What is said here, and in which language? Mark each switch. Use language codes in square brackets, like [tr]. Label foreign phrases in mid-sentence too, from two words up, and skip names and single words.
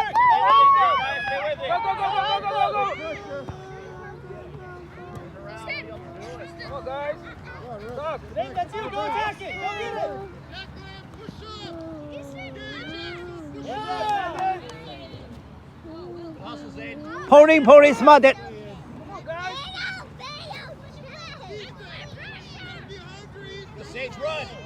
[en] Go, go, go, go, go, go, go. Come on, guys. Stop. Nate, that's you. Go attack it. Go get it. Yeah. Pauline, smart that. Come on, guys. Sage, run.